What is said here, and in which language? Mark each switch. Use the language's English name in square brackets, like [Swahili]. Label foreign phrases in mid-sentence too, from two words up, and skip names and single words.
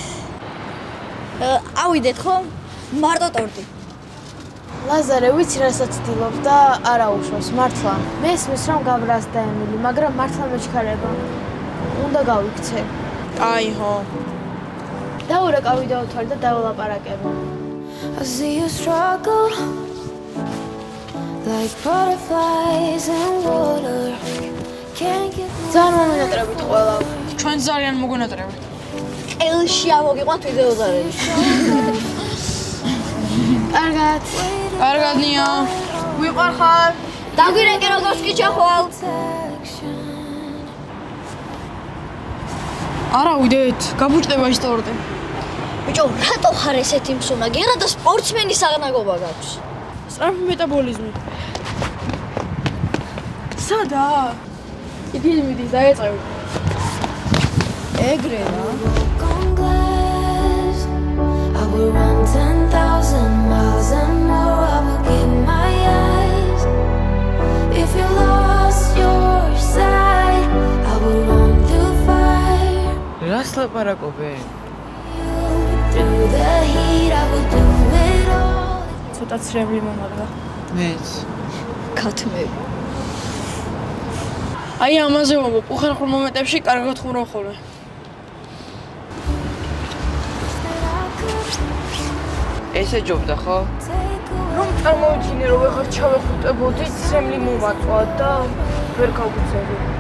[Georgian] ავიდეთ ხო? მარტო ტორტი. ლაზარე, ვიცი რასაც ცდილობ და არა უშავს, მართლა. მესმის რომ გაბრაზდა ემილი, მაგრამ მართლა მეჩქარება. უნდა გავიქცე. აი ხო. დაურეკავი დავთვალე და დაველაპარაკებო. [English] I see you struggle like butterflies in water. Can't get [Georgian] ძალიან მომენატრებით ყველა. ჩვენ ძალიან მოგონატრებით. ელში ავოგიყვანთ ვიდეოზარები. კარგად. კარგად ნია. ვიყარხარ. დაგვირეკე როგორც კი ჩახვალ. არა ვიდეთ, გაბუჭდება ის ტორტი. ბიჭო, რატო ხარ ესეთი მსუნაგი? რა და სპორტსმენის აღნაგობა გაქვს? სწრაფი მეტაბოლიზმი. სადა? იგი მიდის დაეწევი. ეგრე რა. [English] broken glass. I will run 10,000 miles and more. I will give my eyes. If you lost your sight, I will run through fire. [Georgian] რას ლაპარაკობენ? [English] Through the heat, I will do it all. [Georgian] ცოტა ცრემლი მომადგა. მეც. ქათმები. აი ამაზე ვამბობ, უხერხულ მომენტებში კარგად ხურავ ხოლმე. ესე ჯობდა ხო? რომ წარმოვიდგინე რომ ვეღარ ჩავეხუტებოდი, ცრემლი მომაწვა და ვერ გავუწევი.